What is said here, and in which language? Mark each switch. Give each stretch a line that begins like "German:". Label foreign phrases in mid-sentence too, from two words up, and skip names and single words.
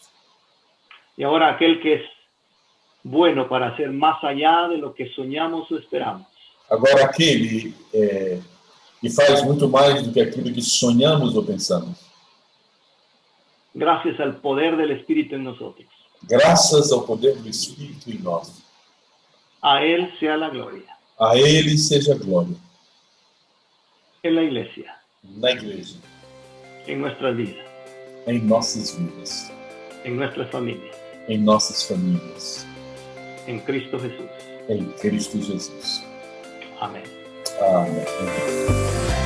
Spanish: Y ahora aquel que es bueno para hacer más allá de lo que soñamos o esperamos.
Portuguese: Agora, aquele que faz muito mais do que aquilo que sonhamos ou pensamos,
Spanish: Gracias al poder del Espíritu en nosotros.
Portuguese: graças ao poder do Espírito em nós,
Spanish: A Él sea la gloria.
Portuguese: a Ele seja glória
Spanish: En la iglesia,
Portuguese: na igreja,
Spanish: en nuestras vidas,
Portuguese: em nossas vidas,
Spanish: en nuestras familias,
Portuguese: em nossas famílias,
Spanish: en Cristo Jesús.
Portuguese: em Cristo Jesus.
Spanish: Amén.
Portuguese: Amém.